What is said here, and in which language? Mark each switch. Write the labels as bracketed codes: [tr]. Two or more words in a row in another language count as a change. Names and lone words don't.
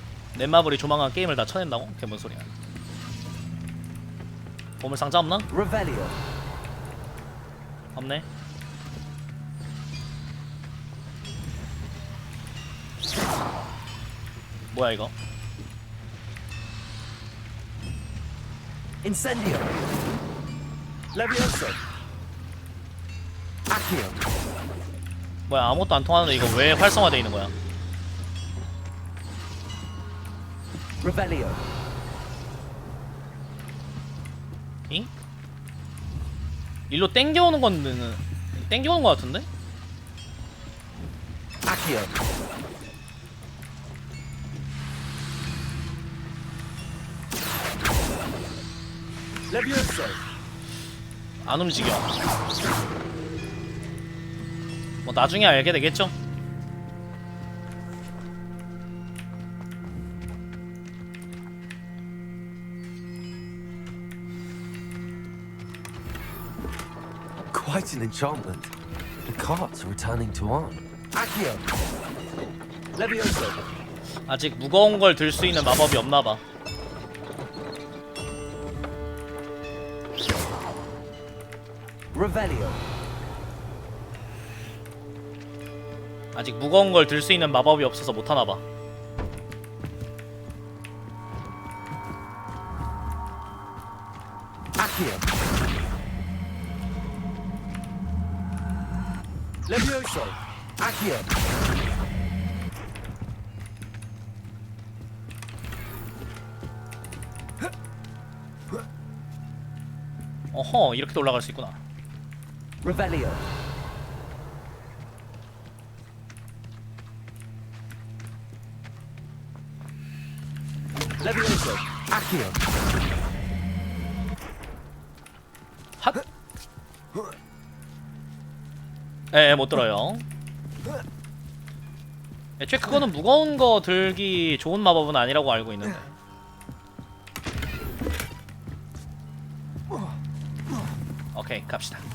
[ko] 넷마블이 조만간 게임을 다 쳐낸다고? 그게 뭔 소리야? 보물 상자 없나? Revelio. 없네. 뭐야 이거? Incendio. Levioso. Accio. 뭐야 아무것도 안 통하는데 이거 왜 활성화돼 있는 거야? Revelio. 잉? 일로 땡겨오는 건 땡겨오는 거 같은데? Accio. Levioso. 안 움직여. 뭐 나중에 알게 되겠죠? [en] Quite an enchantment. The carts are returning to on. [ko] Accio. Levioso. 아직 무거운 걸 들 수 있는 마법이 없나 봐. Revelio. 아직 무거운 걸 들 수 있는 마법이 없어서 못 하나 봐. Accio. Levioso. Accio. 어허, 이렇게도 올라갈 수 있구나. Revelio. Levioso. Accio. 핫! 못 들어요. 애초에 그거는 무거운 거 들기 좋은 마법은 아니라고 알고 있는데. 오케이, 갑시다.